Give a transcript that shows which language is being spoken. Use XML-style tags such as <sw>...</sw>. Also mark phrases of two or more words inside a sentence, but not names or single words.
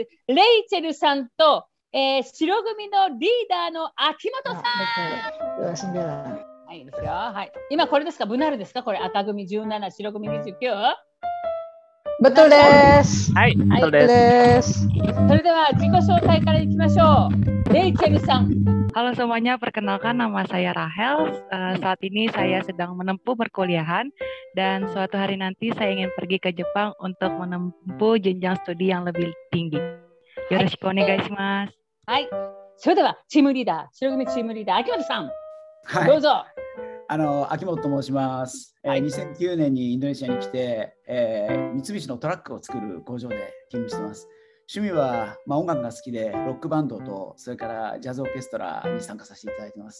<ja>レイチェルさんと、白組のリーダーの秋元さん。はいですよ。はい。今これですか？ブナルですか？これ赤組17、白組29。</ja> <id>Betul des.</id> <ja>はい、betul des. それでは自己紹介からいきましょう。レイチェルさん。</ja> <id>Halo semuanya, perkenalkan nama saya Rahel. Saat ini saya sedang menempuh perkuliahan dan suatu hari nanti saya ingin pergi ke Jepang untuk menempuh jenjang studi yang lebih tinggi.</id> <ja>よろしくお願いします. はい。それではチームリーダー、白組チームリーダー秋元さん、どうぞ。秋元と申します。2009年にインドネシアに来て、三菱のトラックを作る工場で勤務しています。趣味は、音楽が好きでロックバンドとそれからジャズオーケストラに参加させていただいています。</ja>